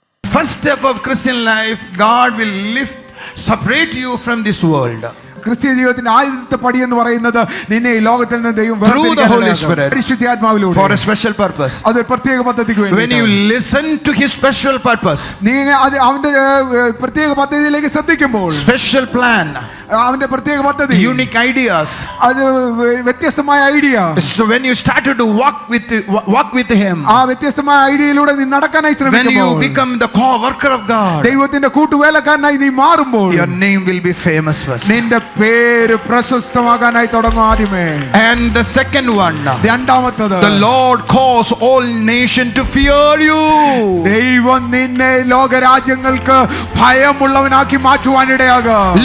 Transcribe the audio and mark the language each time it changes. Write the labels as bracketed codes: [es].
[en] First step of Christian life, God will separate you from this world. [ml] ക്രിസ്തീയ ജീവിതത്തിന്റെ ആദ്യത്തെ പടി എന്ന് പറയുന്നത് നിന്നെ ഈ ലോകത്തിൽ നിന്ന് ദൈവം [en] through the Holy Spirit, [ml] പരിശുദ്ധാത്മാവിലൂടെ, [en] for a special purpose. [ml] അതൊരു പ്രത്യേക പദ്ധതിക്ക് വേണ്ടി. [en] When you listen to his special purpose, [ml] നീ അത് അവന്റെ പ്രത്യേക പദ്ധതിയിലേക്ക് ശ്രദ്ധിക്കുമ്പോൾ, [en] special plan, [ml] അവന്റെ പ്രത്യേക പദ്ധതി, [en] unique ideas, [ml] അത് വ്യത്യസ്തമായ idea. [en] So when you started to walk with him, [ml] ആ വ്യത്യസ്തമായ ഐഡിയയിലൂടെ നീ നടക്കാനായി ശ്രമിക്കുമ്പോൾ, [en] when you become the co-worker of God, [ml] ദൈവത്തിന്റെ കൂട്ടുവേലക്കാരനായി നീ മാറുമ്പോൾ, [en] your name will be famous first. [ml] നിന്റെ പേര് പ്രശസ്തമാകാനായി തുടങ്ങും ആദ്യമേ. [en] And the second one, [ml] രണ്ടാമത്തേത്, [en] the Lord calls all nations to fear you. [ml] ദൈവം നിന്നെ ലോകരാജ്യങ്ങൾക്ക് ഭയമുള്ളവനാക്കി മാറ്റുവാനിടയാകും.